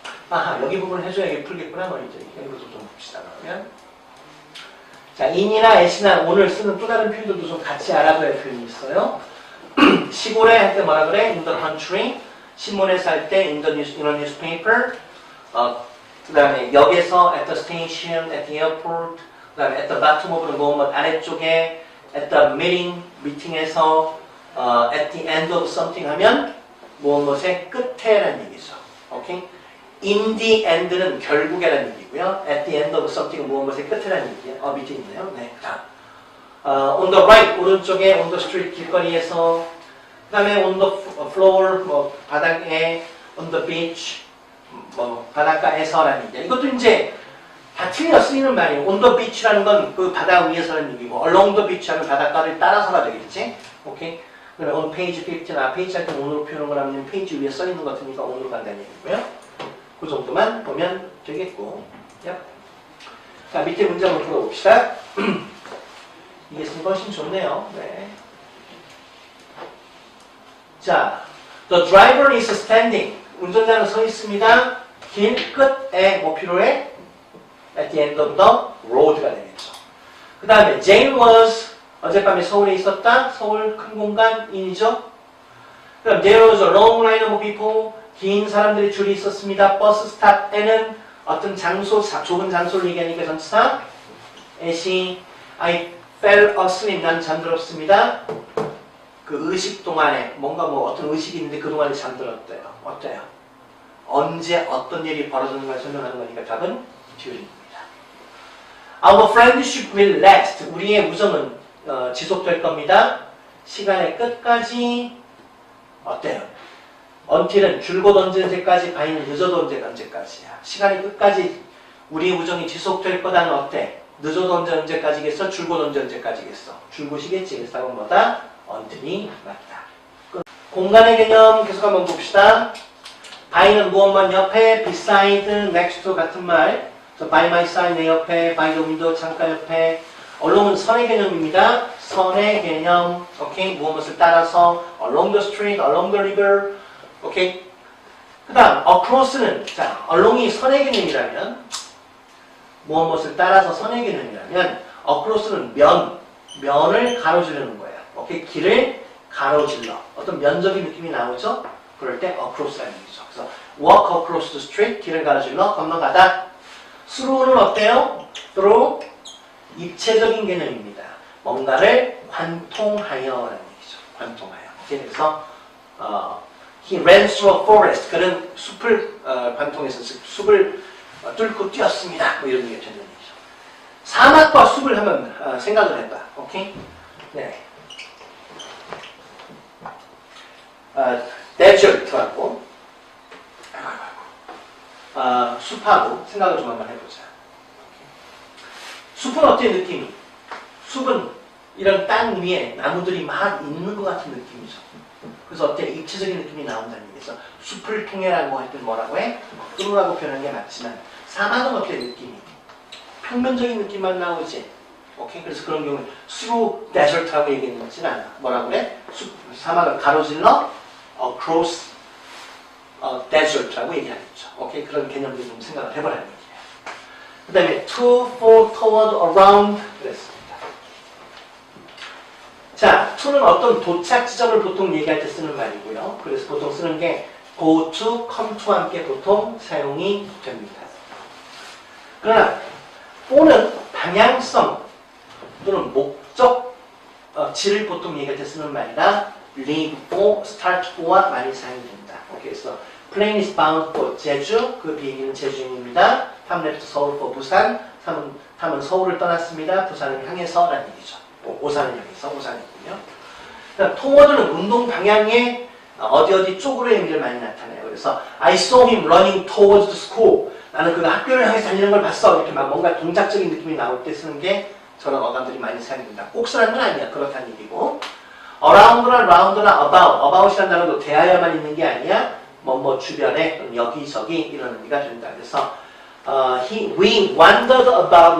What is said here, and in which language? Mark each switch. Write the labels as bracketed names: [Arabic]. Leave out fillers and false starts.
[Korean] 아하, 여기 부분을 해줘야 이게 풀겠구나. 너희들이. 이것도 좀 봅시다. 그러면. 자, in이나 at이나 오늘 쓰는 또 다른 표현들도 좀 같이 알아둬야 할 표현이 있어요. 시골에 할 때 뭐라 그래? [English] In the country. [Korean] 신문에서 할 때 [English] in a newspaper. [Korean] 그 다음에 역에서 [English] at the station, at the airport. [Korean] 그 다음에 at the bottom of는 뭐 아래쪽에 at the meeting, 미팅에서 at the end of something 하면 무엇의 끝에라는 얘기죠. 오케이? [English] In the end는 결국에라는 얘기고요. At the end of something은 무엇의 끝에라는 얘기예요. [Korean] 밑에 있네요. 네, 다음. [English] On the right, 오른쪽에 on the street, 길거리에서. [Korean] 그 다음에 on the floor, 뭐 바닥에, on the beach, 뭐 바닷가에서라는 얘기예요. 이것도 이제 다 틀려 쓰이는 말이에요. on the beach라는 건 그 바다 위에서라는 얘기고 [English] along the beach [Korean] 하면 바닷가를 따라서가 되겠지. 오케이? 그러면 on page 15, 페이지 할 때 on으로 표현한 거라면 페이지 위에 써있는 것 같으니까 on으로 간다는 얘기고요. 그 정도만 보면 되겠고. 자, 밑에 문제 한번 풀어봅시다. 이게 쓰는 거 훨씬 좋네요. 네. [English] 자, the driver is standing. [Korean] 운전자는 서 있습니다. 길 끝에 뭐 필요해? [English] At the end of the road가 되겠죠. [Korean] 그 다음에 Jane was 어젯밤에 서울에 있었다. 서울 큰 공간인이죠. [English] 그럼 there was a long line of people. [Korean] 긴 사람들이 줄이 있었습니다. 버스 스탑에는 어떤 장소, 좁은 장소를 얘기하니까 전치사 [English] as I fell asleep. [Korean] 난 잠들었습니다. 그 의식 동안에 뭔가 뭐 어떤 의식이 있는데 그동안에 잠들었대요. 어때요? 언제 어떤 일이 벌어지는 걸 설명하는 거니까 답은 during입니다. [English] Our friendship will last. [Korean] 우리의 우정은 지속될 겁니다. 시간의 끝까지 어때요? until은 줄곧 언제까지, by는 늦어도 언제까지야. 시간의 끝까지 우리의 우정이 지속될 거다는 어때? 늦어도 언제까지겠어? 줄곧 언제까지겠어? 줄곧이겠지. 그래서 답은 뭐다? until이 맞다. 공간의 개념 계속 한번 봅시다. by는 무엇만 옆에, beside, next to 같은 말. [English] by my side 내 옆에, by the window 창가 옆에. [Korean] along은 선의 개념입니다. 선의 개념. 오케이? [English] 무엇을 따라서 along the street, along the river. [Korean] 오케이? 그 다음 across는 자, along이 선의 개념이라면 무엇을 따라서 선의 개념이라면 across는 면을 가로지르는 거예요. 오케이? 길을 가로질러. 어떤 면적인 느낌이 나오죠? 그럴 때 across라는 얘기죠. 그래서 [English] walk across the street, [Korean] 길을 가로질러 건너가다. through는 어때요? through 입체적인 개념입니다. 뭔가를 관통하여라는 얘기죠. 관통하여. [English] 그래서 he ran through a forest. [Korean] 그는 숲을 관통해서 숲을 뚫고 뛰었습니다. 뭐 이런 얘기가 되는 얘기죠. 사막과 숲을 한번 생각을 해봐. 오케이? 네. 데저트하고 숲하고 생각을 좀 한번 해보자. 숲은 어때 느낌이? 숲은 이런 땅 위에 나무들이 막 있는 것 같은 느낌이죠. 그래서 어때? 입체적인 느낌이 나온다는 얘기죠. 숲을 통해라고 할 때 뭐라고 해? 뚫으라고 표현하는 게 맞지만 사막은 어때 느낌이? 평면적인 느낌만 나오지. 오케이? 그래서 그런 경우에 through desert라고 얘기했지는 않아. 뭐라고 그래? 사막을 가로질러 across desert라고 얘기하겠죠. 오케이? 그런 개념들 좀 생각을 해보라는 얘기예요. 그 다음에 to, for, toward, around 그랬습니다. 자, to는 어떤 도착 지점을 보통 얘기할 때 쓰는 말이고요. 그래서 보통 쓰는 게 go to, come to와 함께 보통 사용이 됩니다. 그러나 for는 방향성 또는 목적 지를 보통 얘기할 때 쓰는 말이라 leave for, start for와 많이 사용됩니다. 오케이, 그래서 [English] plane is bound for [Korean] 제주, 그 비행기는 제주행입니다. 탐 left 서울 for 부산, 탐은 서울을 떠났습니다. 부산을 향해서라는 얘기죠. 오산을 향해서 오산이군요. 그러니까 toward는 운동 방향의 어디 쪽으로의 의미를 많이 나타내요. [English] 그래서 I saw him running towards the school. [Korean] 나는 그가 학교를 향해서 달리는 걸 봤어. 이렇게 막 뭔가 동작적인 느낌이 나올 때 쓰는 게 저런 어감들이 많이 사용됩니다. 꼭 쓰라는 건 아니야. 그렇다는 얘기고. around나 round나 about이라는 단어도 대하여만 있는 게 아니야. 뭐 주변에 여기저기 이런 의미가 된다. [English] 그래서 we wandered about.